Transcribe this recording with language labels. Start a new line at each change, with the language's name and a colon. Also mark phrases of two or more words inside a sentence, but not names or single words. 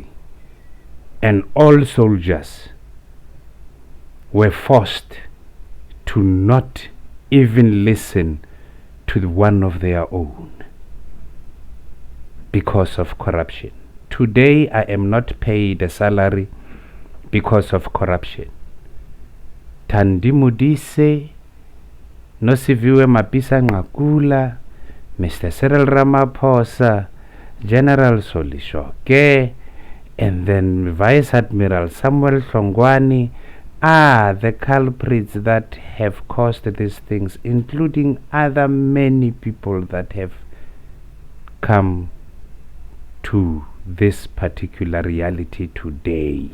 English: And all soldiers were forced to not even listen to one of their own because of corruption. Today I am not paid a salary because of corruption. Thandi Modise, Nosiviwe Mapisa Ngakula, Mr. Cyril Ramaphosa, General Solishoke, and then Vice Admiral Samuel Hlongwane, are the culprits that have caused these things, including other many people that have come to this particular reality today.